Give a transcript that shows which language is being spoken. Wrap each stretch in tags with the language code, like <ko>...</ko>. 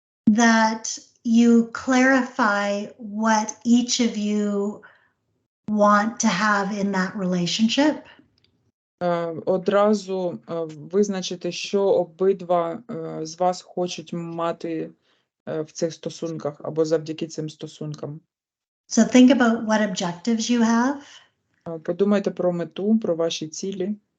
<en>That you clarify what each of you want to have in that relationship.</en> <uk>Одразу визначити, що обидва з вас хочуть мати в цих стосунках або завдяки цим стосункам.</uk> <en>So think about what objectives you have.</en> <uk>Подумайте про мету, про ваші цілі.</uk>